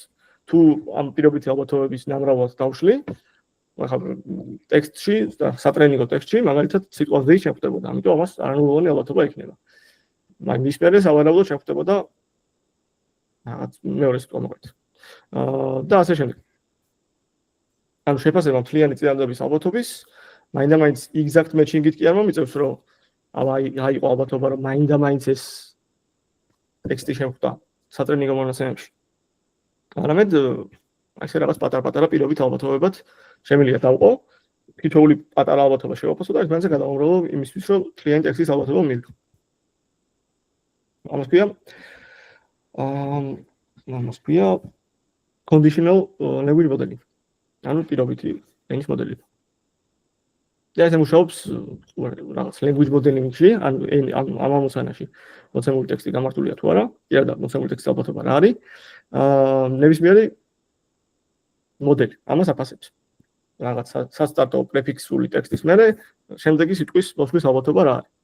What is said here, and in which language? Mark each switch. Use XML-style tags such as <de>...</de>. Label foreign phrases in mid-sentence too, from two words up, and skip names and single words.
<ka>თუ ამ პირობითი ალბათობების ნამრავლად დავშლი ახლა ტექსტში და სატრენინგო ტექსტში მაგალითად სიტყვა they შეხვდებოდა, ამიტომ ამას არანულოვანი ალბათობა იქნება. მაგრამ მის მერე სავარაუდოდ შეხვდებოდა რაღაც მეორე სიტყვა მოკლედ. და ასე შემდეგ. ანუ შეფასება მთლიანი წინადადების ალბათობის მაინდა-მაინც</ka> <en>exact matching-</en> <ka>ით კი არ მომიწევს, რომ აიყო ალბათობა, რომ მაინდა-მაინც ეს ტექსტი შეხვდა სატრენინგო მონაცემებში. არამედ ასე რაღაც პატარ-პატარა პირობით ალბათობებად შემიძლია დავყო, თითოეული პატარა ალბათობა შევაფასო და ერთმანეთზე გადავამრავლო იმისთვის, რომ მთლიანი ტექსტის ალბათობა მივიღო. ამას ქვია</ka> <en>conditional language modeling.</en> <ka>ანუ პირობითი ენის მოდელები. და ეს მუშაობს რაღაც</ka> <en>language modeling-</en> <ka>ში, ანუ ამ ამოცანაში მოცემული ტექსტი გამართულია თუ არა, კი არა, მოცემული ტექსტის ალბათობა რა არის. ნებისმიერი მოდელი ამას აფასებს. რაღაც სასტარტო პრეფიქსული ტექსტის მერე შემდეგი სიტყვის მოსვლის ალბათობა რა არის.</ka>